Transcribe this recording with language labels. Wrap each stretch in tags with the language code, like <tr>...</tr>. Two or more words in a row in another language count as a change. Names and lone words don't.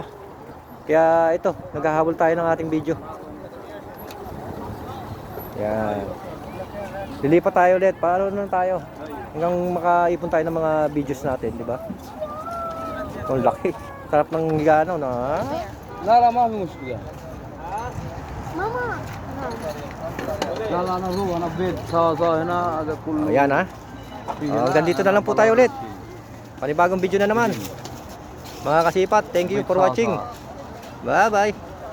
<tl>Kaya ito, naghahabol tayo ng ating video. Yan. Lilipat tayo ulit. Paano na tayo? Hanggang makaipon tayo ng mga videos natin, di ba? Ang laki. Sarap ng higano na.</tl> <ar>لا ما في مشكلة. لا لا أنا هو أنا بيت سوا هنا هذا كله.</ar> <tl>Ayan ha. Hanggang dito na lang po tayo ulit. Panibagong video na naman. Mga kasipat,</tl> <en>thank you for watching. Bye bye.</en>